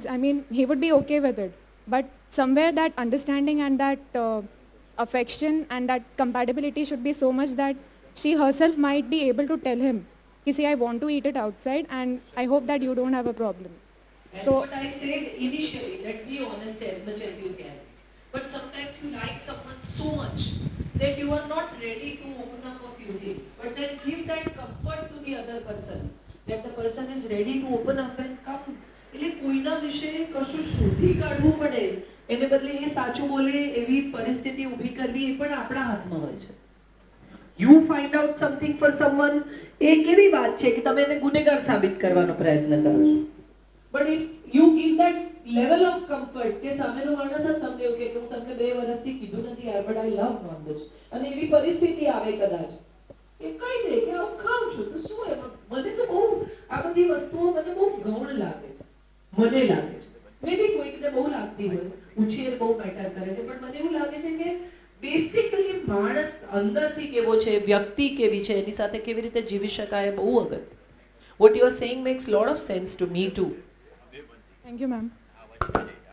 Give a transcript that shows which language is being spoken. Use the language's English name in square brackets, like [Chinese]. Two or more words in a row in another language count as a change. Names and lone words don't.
[English] I mean, he would be okay with it. But somewhere that understanding and that affection and that compatibility should be so much that she herself might be able to tell him, see, I want to eat it outside and I hope that you don't have a problem. That's So what I said initially, that be honest as much as you can. But sometimes you like someone so much that you are not ready to open up a few things. But then give that comfort to the other person, that the person is ready to open up and come. [Gujarati] એટલે કોઈના વિશે કશું શોધી કાઢવું પડે, એને બદલે એ સાચું બોલે એવી પરિસ્થિતિ ઊભી કરવી એ પણ આપણા હાથમાં હોય છે. [English] You find out something for someone, [Gujarati] એ કેવી વાત છે કે તમે એને ગુનેગાર સાબિત કરવાનો પ્રયત્ન કરો છો. [English] But if you give that level of comfort [Gujarati] કે સામેનો માણસ જ તમને એવું કહે કે હું તમને 2 વર્ષથી કીધું નથી યાર, [English] but I love non-veg, [Gujarati] અને એવી પરિસ્થિતિ આવે કદાચ એ કઈ દે કે હું ખાઉં છું તો શું એમાં, મને તો બહુ આ બધી વસ્તુઓ મને બહુ ગૌણ લાગે છે, મને લાગે છે. મે બી કોઈકને બહુ લાગતી હોય, ઉછેર બહુ મેટર કરે છે, પણ મને એવું લાગે છે કે બેસિકલી માણસ અંદરથી કેવો છે, વ્યક્તિ કેવી છે, એની સાથે કેવી રીતે જીવી શકાય, બહુ અગત્ય. [English] What you are saying makes a lot of sense to me too. thank you ma'am.